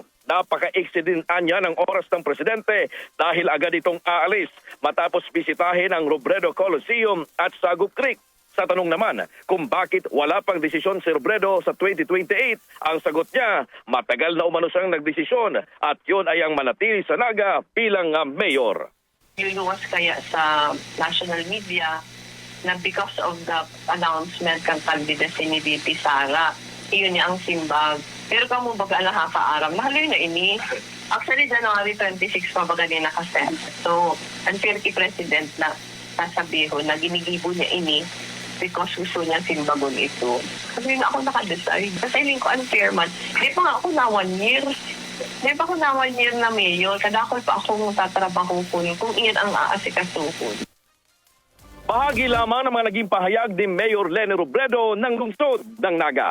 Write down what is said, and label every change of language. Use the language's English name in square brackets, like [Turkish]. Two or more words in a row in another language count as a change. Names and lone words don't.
[Filipino] Napaka-iksi din anya ng oras ng presidente dahil agad itong aalis matapos bisitahin ang Robredo Coliseum at Sagup Creek. Sa tanong naman kung bakit wala pang desisyon si Robredo sa 2028, ang sagot niya, matagal na umano siyang nagdesisyon at yun ay ang manatili sa Naga bilang mayor. [Bikol] Niluwas kaya sa national media na [English] because of the announcement [Bikol] kang candidacy ni VP Sara, iyon niya ang simbag. Pero kamo baga na haka-aram, mahaloy na ini. Actually, January 26 pa baga din nakasend. So, unfair kay President na sasabiho na ginigibo niya ini because gusto niya simbagon ito. Kasi na ako nakadecide. [Filipino] Kasi hindi ko unfair man. [Bikol] Di pa nga ako na 1 year. Di ba ako na 1 year na mayor? Kadakol pa akong tatrabaho ko kung iyan ang aasikasuhon. [Filipino] Bahagi lamang ng mga naging pahayag ni Mayor Leni Robredo ng lungsod ng Naga.